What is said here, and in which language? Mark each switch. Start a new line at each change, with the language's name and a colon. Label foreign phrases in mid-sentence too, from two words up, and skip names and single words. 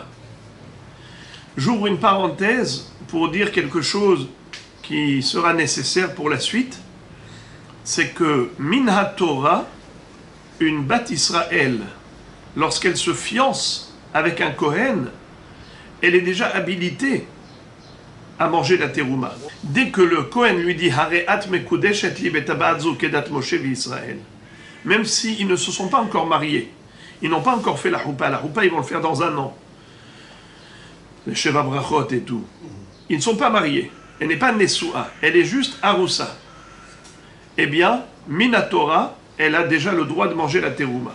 French: J'ouvre une parenthèse pour dire quelque chose qui sera nécessaire pour la suite. C'est que
Hebrew: מן התורה,
French: une
Hebrew: בת ישראל,
French: lorsqu'elle se fiance avec un Kohen, elle est déjà habilitée à manger la terouma. Dès que le Kohen lui dit
Hebrew: הרי את מקודשת לי בטבעת זו כדת משה וישראל,
French: même s'ils ne se sont pas encore mariés, ils n'ont pas encore fait la choupa ils vont le faire dans un an, les
Hebrew: שבע ברכות
French: et tout, ils ne sont pas mariés, elle n'est pas Nesua, elle est juste Arusa. Eh bien, Minatora, elle a déjà le droit de manger la terouma.